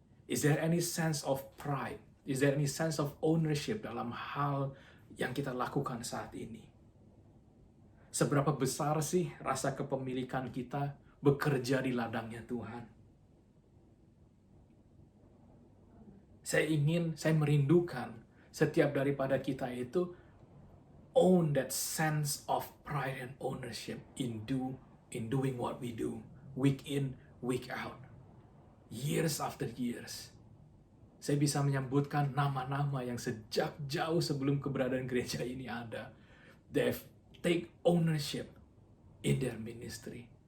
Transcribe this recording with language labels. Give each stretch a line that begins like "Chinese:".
English: Is there any sense of pride? Is there any sense of ownership
Indonesian: dalam hal yang kita lakukan saat ini? Seberapa besar sih rasa kepemilikan kita bekerja di ladangnya Tuhan? Saya merindukan setiap daripada kita itu
English: own that sense of pride and ownership in doing what we do, week in, week out, years after years.
Indonesian: Saya bisa menyebutkan nama-nama yang sejak jauh sebelum keberadaan gereja ini ada.
English: They take ownership in their ministry.